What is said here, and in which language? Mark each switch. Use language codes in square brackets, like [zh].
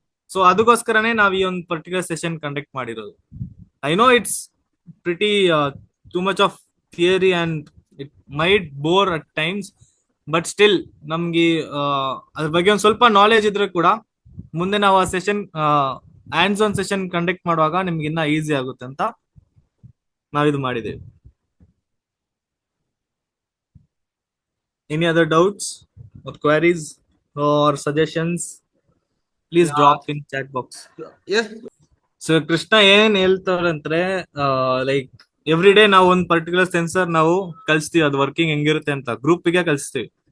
[kn] So ಅದಕ್ಕೋಸ್ಕರನೇ ನಾವು ಈ ಒಂದು ಪರ್ಟಿಕ್ಯುಲರ್ ಸೆಷನ್ ಕಂಡಕ್ಟ್ ಮಾಡಿರೋದು. [en] I know it's pretty too much of theory and it might bore at times, but still [kn] ನಮ್ಗೆ ಅದ್ರ ಬಗ್ಗೆ ಒಂದು ಸ್ವಲ್ಪ ನಾಲೆಜ್ ಇದ್ರೆ ಕೂಡ ಮುಂದೆ ನಾವು ಆ session hands on session conduct ಮಾಡುವಾಗ ನಿಮ್ಗೆ ಇನ್ನ ಈಸಿ ಆಗುತ್ತೆ ಅಂತ ನಾವಿದು ಮಾಡಿದ್ದೇವೆ. [en] Any other doubts or queries or suggestions? Please drop in chat box. Yes. [kn] So Krishna ಏನ್ ಹೇಳ್ತಾರಂದ್ರೆ, [en] like every day [kn] ನಾವು ಒಂದು ಪರ್ಟಿಕ್ಯುಲರ್ ಸೆನ್ಸರ್ ನಾವು ಕಳಿಸ್ತೀವಿ, ಅದು ವರ್ಕಿಂಗ್ ಹೆಂಗಿರುತ್ತೆ ಅಂತ ಗ್ರೂಪ್ಗೆ ಕಳಿಸ್ತೀವಿ.